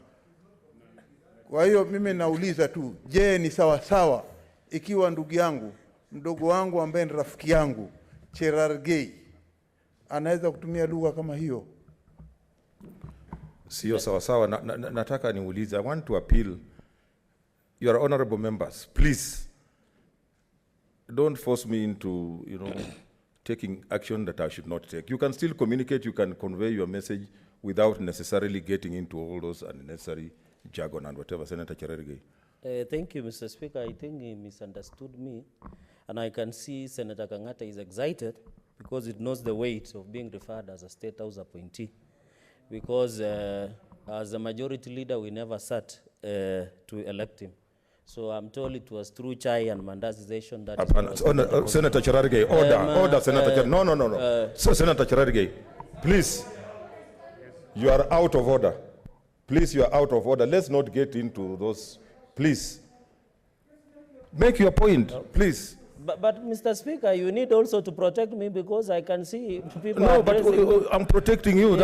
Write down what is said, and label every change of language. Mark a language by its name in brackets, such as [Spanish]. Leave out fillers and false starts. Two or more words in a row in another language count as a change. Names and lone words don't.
[Swahili] Kwa hiyo mimi nauliza tu, je, ni sawa sawa ikiwa ndugu yangu, mdogo wangu ambaye ni rafiki yangu, Cherargei, anaweza kutumia lugha kama hiyo? Sio sawa sawa. Nataka niulize. [English] I want to appeal your honorable members, please don't force me into, taking action that I should not take. You can still communicate, you can convey your message without necessarily getting into all those unnecessary jargon and whatever. Senator Cherargei. Thank you, Mr. Speaker. I think he misunderstood me, and I can see Senator Kangata is excited because it knows the weight of being referred as a State House appointee. Because as a majority leader, we never sat to elect him. So I'm told it was through chai and mandazization that Senator Cherargei, order, Senator Cherargei. No. So Senator Cherargei, please, you are out of order. Please, you are out of order. Let's not get into those. Please, make your point, please. But Mr. Speaker, you need also to protect me because I can see people. No, but I'm protecting you.